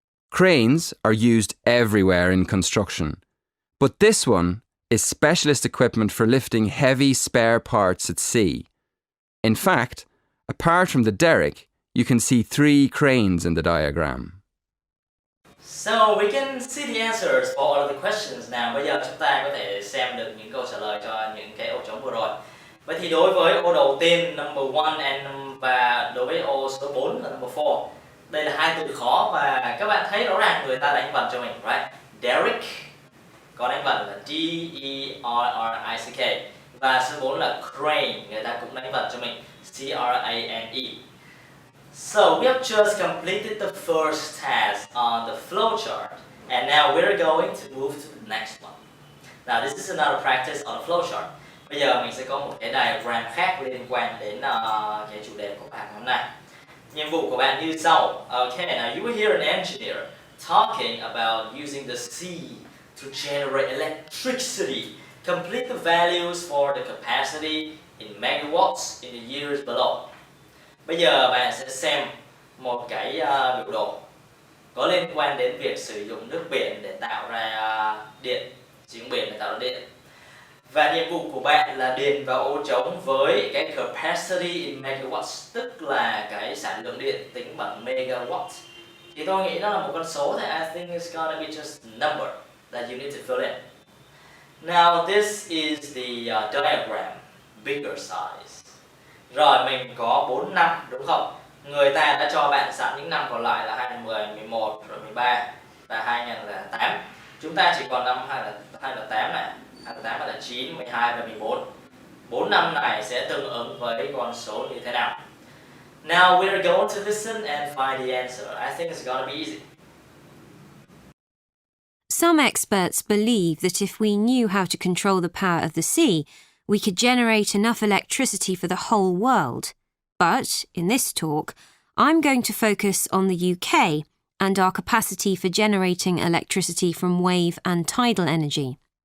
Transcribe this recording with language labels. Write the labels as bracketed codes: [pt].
[en] Cranes are used everywhere in construction, but this one is specialist equipment for lifting heavy spare parts at sea. In fact, apart from the derrick, you can see 3 cranes in the diagram. So we can see the answers for all of the questions now. [vi] Bây giờ chúng ta có thể xem được những câu trả lời cho những cái ô trống vừa rồi. Vậy thì đối với ô đầu tiên number 1 và đối với ô số 4 là number 4. Đây là 2 từ khó và các bạn thấy rõ ràng người ta đánh vần cho mình, [en] right? [vi] Derrick có đánh vần là D-E-R-R-I-C-K. Và số 4 là crane, người ta cũng đánh vần cho mình C-R-A-N-E. [en] So we have just completed the first task on the flowchart, and now we're going to move to the next one. Now this is another practice on the flowchart. [vi] Bây giờ mình sẽ có một cái diagram khác liên quan đến cái chủ đề của bài hôm nay. Nhiệm vụ của bạn như sau. [en] Okay, now you will hear an engineer talking about using the sea to generate electricity Complete the values for the capacity in megawatts in the years below. [vi] Bây giờ bạn sẽ xem một cái biểu đồ có liên quan đến việc sử dụng nước biển để tạo ra điện, sử dụng biển để tạo ra điện. Và nhiệm vụ của bạn là điền vào ô trống với cái capacity in megawatts, tức là cái sản lượng điện tính bằng megawatt. Thì tôi nghĩ đó là một con số thì [en] I think it's gonna be just a number that you need to fill in. Now this is the diagram, bigger size. [vi] Rồi mình có 4 năm đúng không? Người ta đã cho bạn sẵn những năm còn lại là 2010, 11, rồi 13 và 2008. Chúng ta chỉ còn năm 2008 này, 2008, 2009, 12 và 14. 4 năm này sẽ tương ứng với con số như thế nào? [en] Now we're going to listen and find the answer. I think it's gonna be easy. Some experts believe that if we knew how to control the power of the sea, we could generate enough electricity for the whole world. But, in this talk, I'm going to focus on the UK and our capacity for generating electricity from wave and tidal energy.